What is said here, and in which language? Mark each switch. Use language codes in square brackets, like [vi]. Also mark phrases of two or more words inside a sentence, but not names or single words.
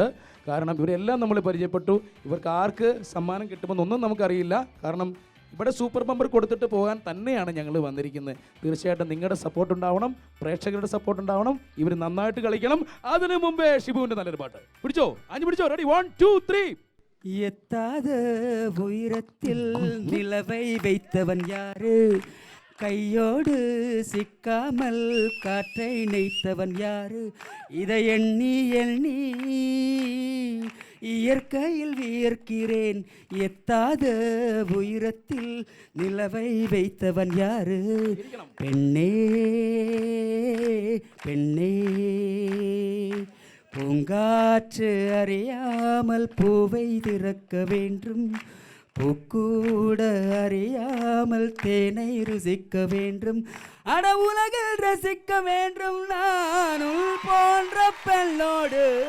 [ml] കാരണം ഇവരെല്ലാം നമ്മൾ പരിചയപ്പെട്ടു. ഇവർക്ക് ആർക്ക് സമ്മാനം കിട്ടുമെന്നൊന്നും നമുക്കറിയില്ല. കാരണം ഇവിടെ [en] super bumper [ml] കൊടുത്തിട്ട് പോകാൻ തന്നെയാണ് ഞങ്ങൾ വന്നിരിക്കുന്നത്. തീർച്ചയായിട്ടും നിങ്ങളുടെ സപ്പോർട്ട് ഉണ്ടാവണം, പ്രേക്ഷകരുടെ സപ്പോർട്ട് ഉണ്ടാവണം. ഇവർ നന്നായിട്ട് കളിക്കണം. അതിനു മുമ്പേ ഷിബുവിൻ്റെ നല്ലൊരു പാട്ട് പിടിച്ചോ, അഞ്ച് പിടിച്ചോ. റെഡി, 1 2 3. [ta] எத்தாத உயரத்தில் நிலவை வைத்தவன் யாரு, கையோடு சிக்காமல் காற்றை நெய்த்தவன் யாரு, இதை எண்ணி எண்ணி இயற்கையில் வியர்க்கிறேன், எத்தாத உயரத்தில் நிலவை வைத்தவன் யாரு, பெண்ணே பெண்ணே பூங்காற்று அறியாமல் பூவை திறக்க வேண்டும், பூக்கூட அறியாமல் தேனை ருசிக்க வேண்டும், அட உலகில் ரசிக்க வேண்டும் நான் உள் போன்ற பெண்ணோடு.